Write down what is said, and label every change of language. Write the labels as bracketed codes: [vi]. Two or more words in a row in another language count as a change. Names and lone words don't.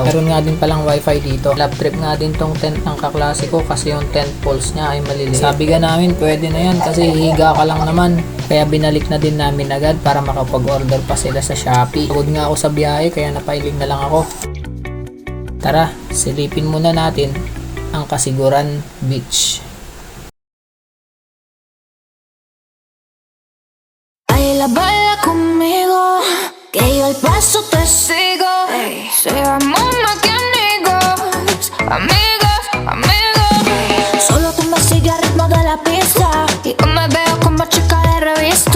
[tl] Meron nga din palang wifi dito. Lap trip nga din tong tent ng kaklase ko kasi yung [en] tent poles [tl] niya ay maliliit. Sabi ka namin pwede na yan kasi higa ka lang naman. Kaya binalik na din namin agad para makapag-order pa sila sa Shopee. Pagod nga ako sa biyahe kaya napailing na lang ako. Tara, silipin muna natin ang Kasiguran Beach. [es] Baila, baila conmigo, que yo el paso te sigo. Seamos más que amigos, amigos, amigos. Solo tú me sigues al ritmo de la pista y yo me veo como chica de revista.